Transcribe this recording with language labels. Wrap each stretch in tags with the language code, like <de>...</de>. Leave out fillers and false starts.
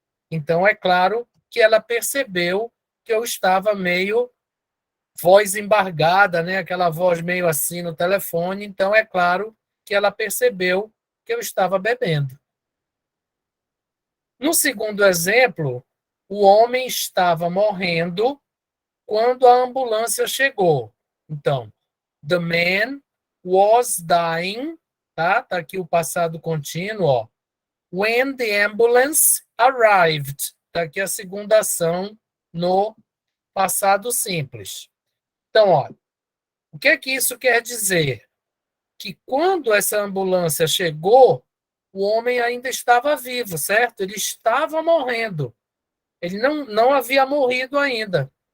<pt>Então, é claro que ela percebeu que eu estava meio voz embargada, né? Aquela voz meio assim no telefone. Então, é claro que ela percebeu que eu estava bebendo. No segundo exemplo, o homem estava morrendo quando a ambulância chegou. Então,</pt> <en>the man was dying,</en> <pt>tá? Tá aqui o passado contínuo, ó.</pt> <en>When the ambulance arrived.</en> <pt>Tá aqui a segunda ação no passado simples. Então, ó, o que é que isso quer dizer? Que quando essa ambulância chegou, o homem ainda estava vivo, certo? Ele estava morrendo. Ele não havia morrido ainda.</pt>